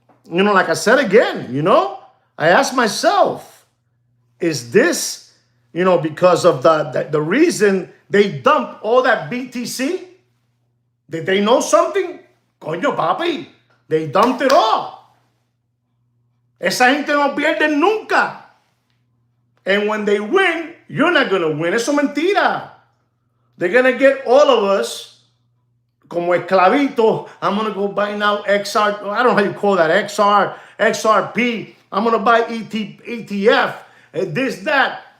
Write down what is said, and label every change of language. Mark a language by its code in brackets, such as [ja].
[en] You know, like I said again, you know, I asked myself, is this, you know, because of the reason they dumped all that BTC? Did they know something? [es] Coño, papi, [en] they dumped it all. [es] Esa gente no pierde nunca. [en] And when they win, you're not going to win. [es] Eso es mentira. [en] They're going to get all of us [es] como esclavito. [en] I'm going to go buy now XR. I don't know how you call that. XRP. I'm going to buy ETF. This, that.